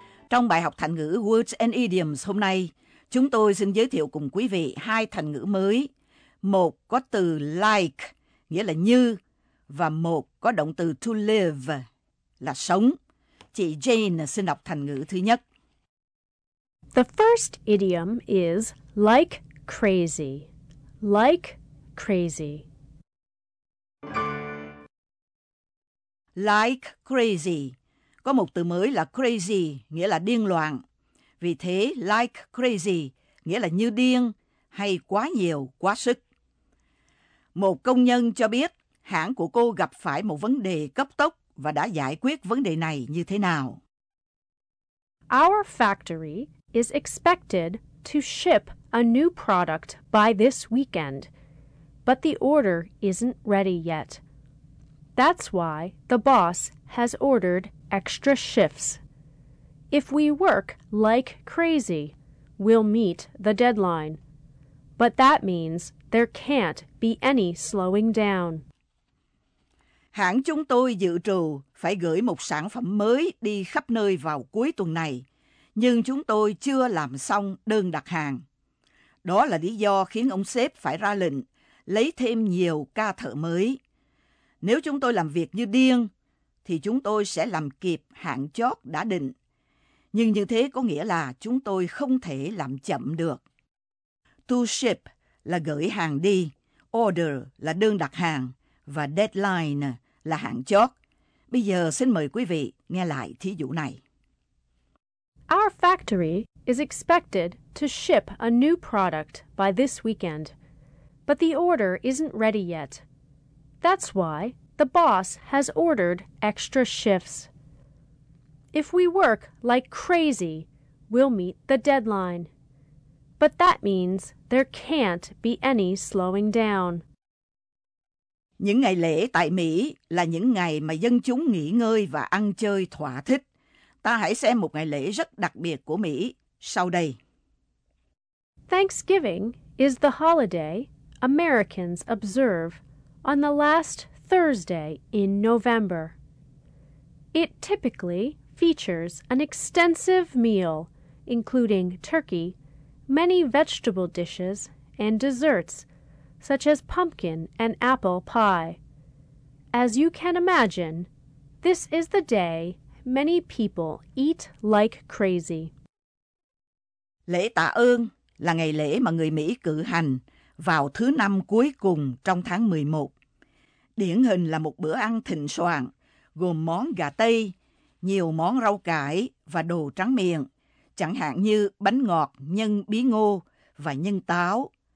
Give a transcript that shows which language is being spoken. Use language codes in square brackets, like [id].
[vi] Trong bài học thành ngữ Words and Idioms hôm nay, chúng tôi xin giới thiệu cùng quý vị hai thành ngữ mới. Một có từ like, nghĩa là như, và một có động từ to live, là sống. Chị Jane xin đọc thành ngữ thứ nhất. [en] The first idiom is like crazy. Like crazy. Like crazy. [vi] Có một từ mới là crazy, nghĩa là điên loạn. Vì thế, like crazy, nghĩa là như điên, hay quá nhiều, quá sức. Một công nhân cho biết, hãng của cô gặp phải một vấn đề cấp tốc và đã giải quyết vấn đề này như thế nào. [en] Our factory is expected to ship a new product by this weekend, but the order isn't ready yet. That's why the boss has ordered extra shifts. If we work like crazy, we'll meet the deadline. But that means there can't be any slowing down. [vi] Hãng chúng tôi dự trù phải gửi một sản phẩm mới đi khắp nơi vào cuối tuần này, nhưng chúng tôi chưa làm xong đơn đặt hàng. Đó là lý do khiến ông sếp phải ra lệnh lấy thêm nhiều ca thợ mới. Nếu chúng tôi làm việc như điên, thì chúng tôi sẽ làm kịp hạn chót đã định. Nhưng như thế có nghĩa là chúng tôi không thể làm chậm được. To ship là gửi hàng đi, order là đơn đặt hàng, và deadline là hạn chót. Bây giờ xin mời quý vị nghe lại thí dụ này. [en] Our factory is expected to ship a new product by this weekend, but the order isn't ready yet. That's why the boss has ordered extra shifts. If we work like crazy, we'll meet the deadline. But that means there can't be any slowing down. [vi] Những ngày lễ tại Mỹ là những ngày mà dân chúng nghỉ ngơi và ăn chơi thỏa thích. Ta hãy xem một ngày lễ rất đặc biệt của Mỹ sau đây. [en] Thanksgiving is the holiday Americans observe on the last Thursday in November. It typically features an extensive meal, including turkey, many vegetable dishes, and desserts, such as pumpkin and apple pie. As you can imagine, this is the day many people eat like crazy. [vi] Lễ tạ ơn là ngày lễ mà người Mỹ cử hành vào thứ năm cuối cùng trong tháng 11. Điển hình là một bữa ăn thịnh soạn, gồm món gà Tây, nhiều món rau cải và đồ tráng miệng, chẳng hạn như bánh ngọt nhân bí ngô và nhân táo.